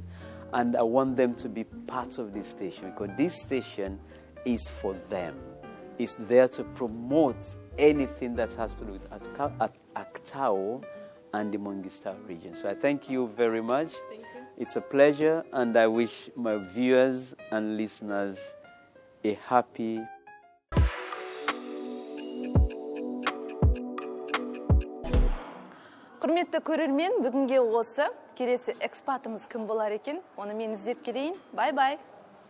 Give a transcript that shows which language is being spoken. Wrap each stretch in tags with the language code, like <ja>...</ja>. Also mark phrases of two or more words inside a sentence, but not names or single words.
<en>And I want them to be part of this station, because this station is for them. It's there to promote anything that has to do with Aktau and the Mangystau region. So I thank you very much. Thank you. It's a pleasure, and I wish my viewers and listeners a happy</en> <kk>Құрметті көрермен, бүгінге осы. Келесі экспатымыз кім болар екен? Оны мен іздеп келейін. Бай-бай.</kk>